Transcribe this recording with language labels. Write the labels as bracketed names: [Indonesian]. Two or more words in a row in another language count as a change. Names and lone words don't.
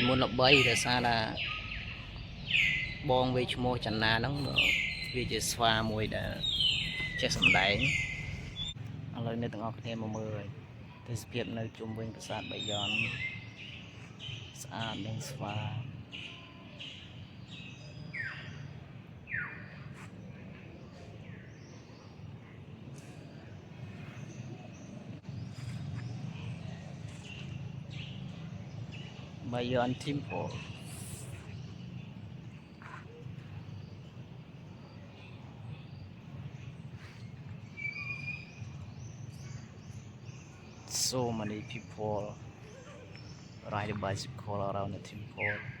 [Khmer] មុនល្បីដោយសារតែបងវាឈ្មោះចនាហ្នឹងវាជាស្វាមួយដែលចេះសម្ដែងឥឡូវអ្នកទាំងអស់គ្នាមកមើលទេសភាពនៅជុំវិញប្រាសាទបាយ័នស្អាតនិងស្វា [English] បាយ័ន Temple so many people ride a bicycle around the temple.